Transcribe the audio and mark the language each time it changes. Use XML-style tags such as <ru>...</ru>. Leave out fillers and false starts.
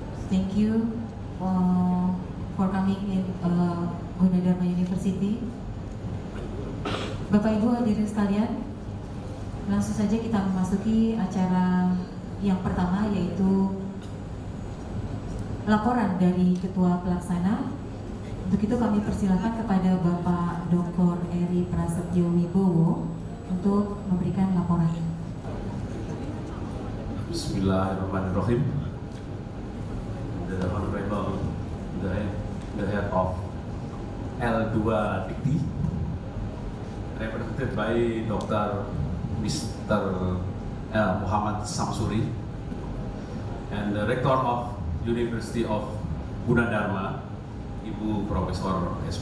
<en>Thank you for coming in Gunadarma University.</en> <id>Bapak Ibu hadirin sekalian, langsung saja kita memasuki acara yang pertama, yaitu laporan dari Ketua Pelaksana. Untuk itu kami persilakan kepada Bapak Dr. Eri Prasetyo Wibowo untuk memberikan laporan. Bismillahirrahmanirrahim.</id> <en>The Honorable the Head of L2 Dikti, represented by Dr. Mr. Muhammad Samsuri, and the Rector of University of Gunadarma, Ibu Profesor S.</en>